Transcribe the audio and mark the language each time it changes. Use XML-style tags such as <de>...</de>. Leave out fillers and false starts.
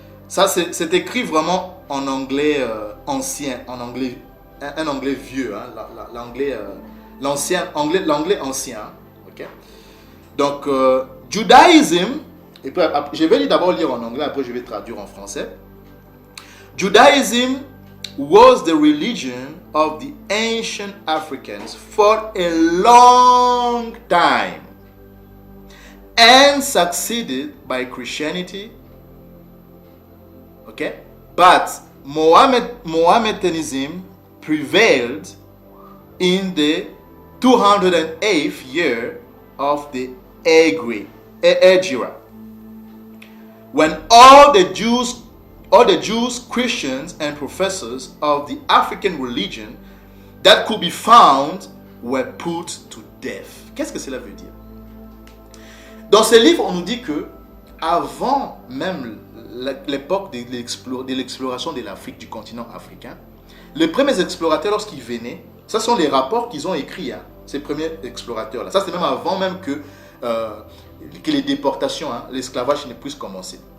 <fr>Ça, c'est écrit vraiment en anglais ancien, en anglais, un anglais vieux, hein, l'anglais l'anglais ancien. Ok? Donc, Judaism, et puis, je vais d'abord lire en anglais, après je vais traduire en français.</fr> <en>Judaism was the religion of the ancient Africans for a long time, and succeeded by Christianity. Okay? But Mohammedanism prevailed in the 208th year of the Hegira, when all the Jews, Christians, and professors of the African religion that could be found were put to death.</en> <fr>Qu'est-ce que cela veut dire? Dans ce livre, on nous dit que avant même l'époque de l'exploration de l'Afrique, du continent africain, les premiers explorateurs, lorsqu'ils venaient, ce sont les rapports qu'ils ont écrits, hein, ces premiers explorateurs-là. Ça, c'est même avant même que les déportations, hein, l'esclavage ne puisse commencer.</fr>